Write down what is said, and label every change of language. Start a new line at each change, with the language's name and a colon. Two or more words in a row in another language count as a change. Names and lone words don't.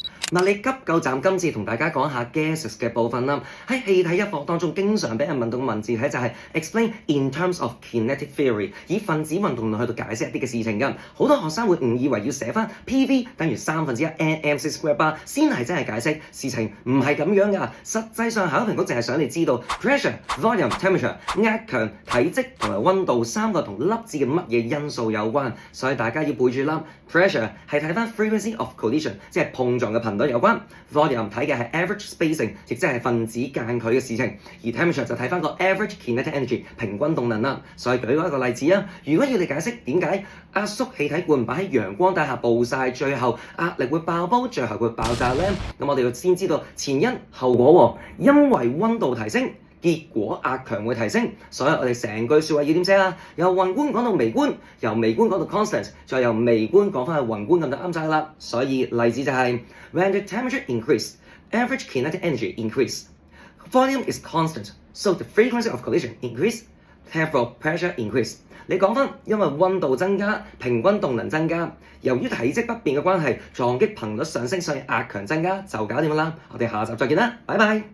Cantonese: 物理急救站今次同大家講下 gases 嘅部分啦。喺氣體一課當中，經常俾人問到嘅文字體就係
English: explain in terms of kinetic theory，
Cantonese: 以分子運動論去到解釋一啲嘅事情㗎。好多學生會誤以為要寫翻 PV 等於1/3
English: nmc square bar
Cantonese: 先係真係解釋，事情唔係咁樣㗎。實際上考評局淨係想你知道
English: pressure、volume、temperature、
Cantonese: 壓強、體積同埋溫度三個同粒子嘅乜嘢因素有關，所以大家要背住啦。pressure 係睇翻
English: frequency of collision，
Cantonese: 即係碰撞嘅頻率有關。volume 睇嘅係
English: average spacing，
Cantonese: 亦即係分子間距嘅事情。而 temperature 就睇翻個
English: average kinetic energy
Cantonese: 平均動能啦。所以舉一個例子啊，如果要你解釋點解壓縮氣體罐擺喺陽光底下暴曬，最後壓力會爆煲，最後會爆炸呢？咁我哋要先知道前因後果喎。因為溫度提升，結果壓強會提升，所以我哋成句説話要點寫啊？由宏觀講到微觀，由微觀講到 constant， 再由微觀講翻去宏觀咁就啱晒啦。所以例子就係、
English: when the temperature increase, average kinetic energy increase. Volume is constant, so the frequency of collision increase. Therefore, pressure increase.
Cantonese: 你講翻，因為溫度增加，平均動能增加，由於體積不變嘅關係，撞擊頻率上升，所以壓強增加就搞掂啦。我哋下集再見啦，拜拜。